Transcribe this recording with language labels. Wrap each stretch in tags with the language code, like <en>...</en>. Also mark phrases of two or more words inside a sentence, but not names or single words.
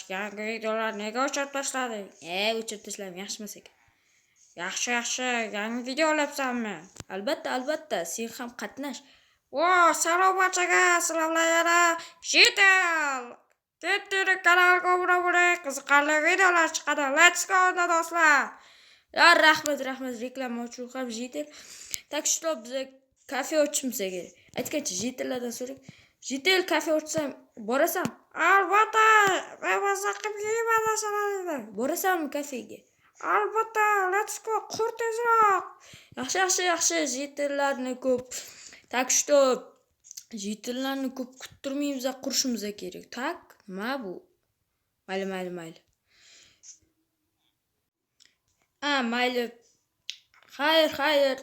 <uz>Yangi videolar nega o'chirib tashlading? O'chirib tashladim, yaxshimas ekan. Yaxshi, yangi video olyapsanmi? Albatta, sen ham qatnash. Salom barchaga, sizlar bilan yana Jitel. Ketdi kanalga obuna bo'ling, qiziqarli videolar chiqadi.</uz> <en>Let's go do'stlar.</en> <uz>Rahmat, reklama uchun ham Jitel.</uz> <ru>Так что</ru> <uz>biz kafe ochishimiz kerak. Aytgancha Jitellardan so'rang. Jitel kafe ochsam, borasan? Albatta, men mazaqib yeyman narsalarni. Borasanmi kafega? Albatta,</uz> <en>let's go,</en> <uz>qur tezroq. Yaxshi, Jitellarni ko'p.</uz> <ru>Так что</ru> <uz>Jitellarni ko'p kuttirmaymiz, qurishimiz kerak. Tak, nima bu? Mayli. Mayli. Xayr.</uz>